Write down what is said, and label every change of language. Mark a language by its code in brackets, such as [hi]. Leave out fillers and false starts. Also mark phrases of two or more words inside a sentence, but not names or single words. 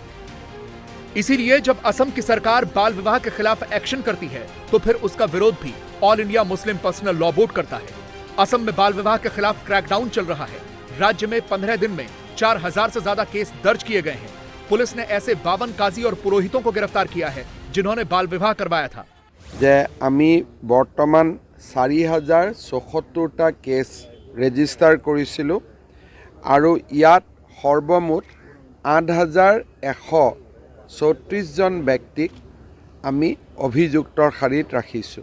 [hi] इसीलिए जब असम की सरकार बाल विवाह के खिलाफ एक्शन करती है तो फिर उसका विरोध भी ऑल इंडिया मुस्लिम पर्सनल लॉ बोर्ड करता है। असम में बाल विवाह के खिलाफ क्रैकडाउन चल रहा है। राज्य में 15 दिन में 4000 से ज्यादा केस दर्ज किए गए हैं। पुलिस ने ऐसे 52 काजी और पुरोहितों को गिरफ्तार किया है जिन्होंने बाल विवाह करवाया था। [as] যে আমি বৰ্তমান 4074টা [en] case register [as] কৰিছিলোঁ আৰু ইয়াত সৰ্বমুঠ 8134 জন ব্যক্তিক আমি অভিযুক্তৰ শাৰীত ৰাখিছোঁ।